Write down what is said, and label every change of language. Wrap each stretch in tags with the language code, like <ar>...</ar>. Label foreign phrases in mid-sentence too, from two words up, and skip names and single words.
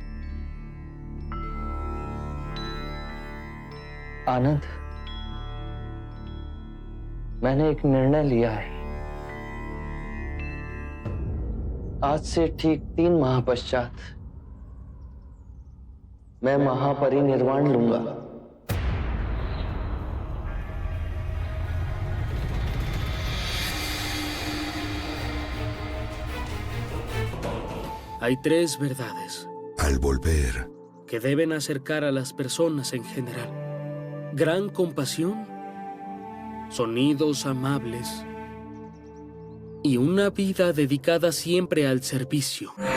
<hi>आनंद, मैंने एक निर्णय लिया है। आज से ठीक 3 माह पश्चात मैं महापरिनिर्वाण लूंगा।</hi> <es>Hay 3 verdades al volver que deben acercar a las personas en general: gran compasión, sonidos amables y una vida dedicada siempre al servicio.</es>